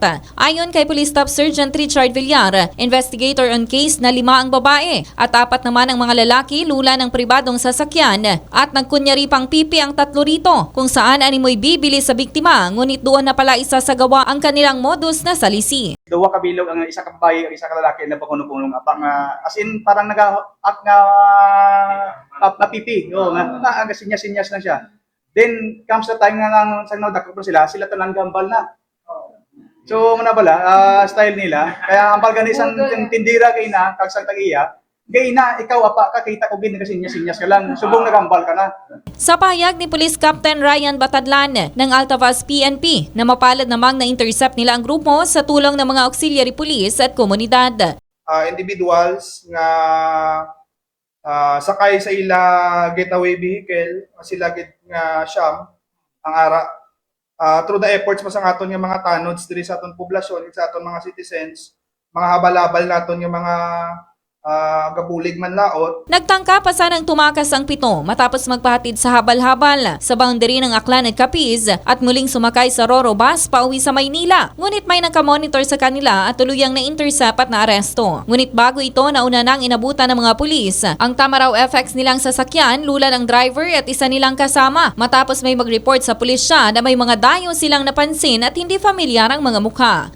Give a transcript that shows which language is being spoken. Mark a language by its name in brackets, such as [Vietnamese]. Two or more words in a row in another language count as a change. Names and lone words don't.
[Filipino] Ayon kay Police Staff Sergeant Richard Villar, [English] investigator on case [Filipino] na 5 ang babae at 4 naman ang mga lalaki lula ng pribadong sasakyan at nagkunyari pang pipi ang 3 rito kung saan animoy bibili sa biktima ngunit doon na pala isasagawa ang kanilang modus na salisi. [Aklanon] Duwa ka bilog ang isa ka babae ang isa ka lalaki na pakunong-punong apang [English] as in [Aklanon] parang nag-act nga napipi nga sinyas-sinyas lang siya. [English] Then comes the time [Aklanon] nga nang sang nadakop sila tanan gambal na. So muna bala style nila kaya ang palgan isang tindira kay na kag sang tagiya gay na ikaw apa ka kita ko gid sinyas-sinyas ka lang subong nagambal ka na. [Filipino] Sa pahayag ni Police Captain Ryan Batadlan ng Altavas PNP na mapalad namang na-intercept nila ang grupo sa tulong ng mga auxiliary police at komunidad. [Aklanon] Individuals nga sakay sa ila [English] getaway vehicle, [Aklanon] sila gid nga siyam ang ara [English] through the efforts [Aklanon] pa sa aton nga mga tanods diri sa aton poblasyon, sa aton mga citizens, mga habal-habal naton nga mga gabulig man laot. [Filipino] Nagtangka pa sanang tumakas ang 7 matapos magpahatid sa habal-habal sa boundary ng Aklan at Capiz at muling sumakay sa Roro bus pauwi sa Maynila. Ngunit may nagka-monitor sa kanila at tuluyang na-intercept at na-aresto. Ngunit bago ito, nauna nang inabutan ng mga pulis ang Tamaraw FX nilang sasakyan, lula ng driver at isa nilang kasama matapos may mag-report sa pulisya na may mga dayo silang napansin at hindi familiar ang mga mukha.